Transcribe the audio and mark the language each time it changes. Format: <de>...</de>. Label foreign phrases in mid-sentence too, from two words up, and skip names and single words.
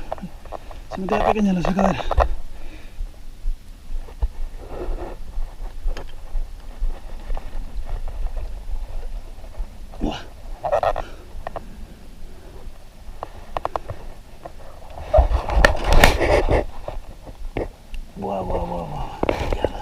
<es>Se me queda pequeña la sacadera. Buah. Buah, buah, buah, buah. Mierda.</es>